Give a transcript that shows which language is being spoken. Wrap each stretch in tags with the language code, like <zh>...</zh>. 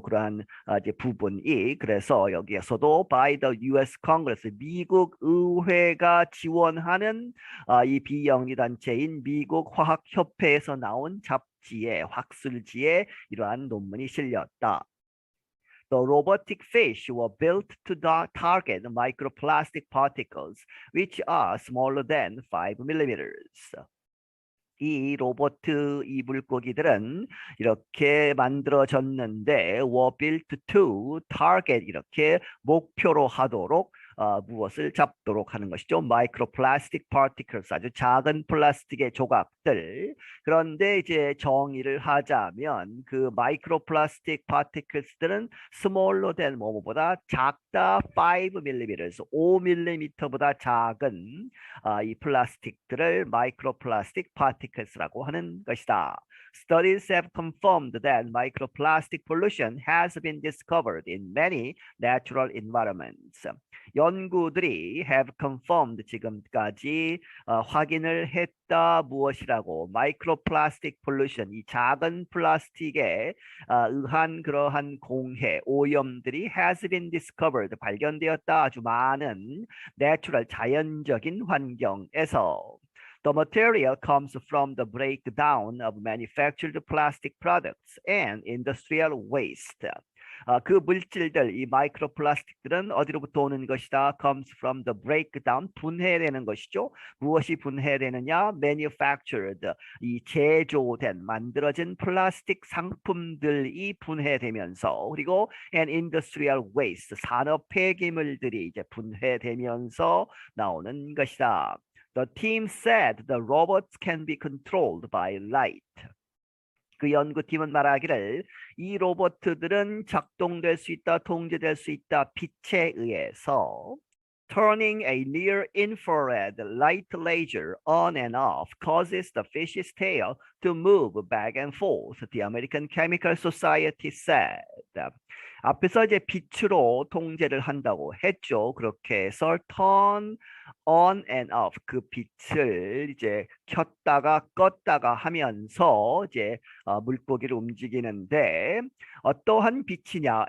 <ko>그러한 이제 부분이 그래서 여기에서도</ko> <en>by the U.S.</en> <ko>Congress 미국 의회가 지원하는 이 비영리 단체인 미국 화학협회에서 나온 잡지에 학술지에 이러한 논문이 실렸다.</ko> <en>The robotic fish were built to target microplastic particles, which are smaller than 5 millimeters.</en> <ko>이 로봇 이 물고기들은 이렇게 만들어졌는데</ko> <en>were built to target</en> <ko>이렇게 목표로 하도록 무엇을 잡도록 하는 것이죠.</ko> <en>microplastic particles</en> <ko>아주 작은 플라스틱의 조각들. 그런데 이제 정의를 하자면 그</ko> <en>microplastic particles</en> <ko>들은</ko> <en>smaller than</en> <ko>뭐보다 작다 5mm 5mm보다 작은 이 플라스틱들을 microplastic particles라고 하는 것이다.</ko> <en>Studies have confirmed that microplastic pollution has been discovered in many natural environments.</en> <ko>연구들이</ko> <en>have confirmed</en> <ko>지금까지 확인을 했다 무엇이라고</ko> <en>microplastic pollution</en> <ko>이 작은 플라스틱에 의한 그러한 공해 오염들이</ko> <en>has been discovered</en> <ko>발견되었다 아주 많은</ko> <en>natural</en> <ko>자연적인 환경에서</ko> <en>The material comes from the breakdown of manufactured plastic products and industrial waste.</en> <ko>그 물질들, 이 마이크로 플라스틱들은 어디로부터 오는 것이다?</ko> <en>Comes from the breakdown,</en> <ko>분해되는 것이죠. 무엇이 분해되느냐? Manufactured, 이 제조된, 만들어진 플라스틱 상품들이 분해되면서 그리고</ko> <en>and industrial waste,</en> <ko>산업 폐기물들이 이제 분해되면서 나오는 것이다.</ko> <en>The team said the robots can be controlled by light.</en> <ko>그 연구팀은 말하기를 이 로봇들은 작동될 수 있다, 통제될 수 있다, 빛에 의해서</ko> <en>Turning a near infrared light laser on and off causes the fish's tail to move back and forth, the American Chemical Society said.</en> <ko>앞에서 이제 빛으로 통제를 한다고 했죠. 그렇게 해서</ko> <en>turn on and off</en> <ko>그 빛을 이제 켰다가 껐다가 하면서 이제 물고기를 움직이는데 어떠한 빛이냐?</ko>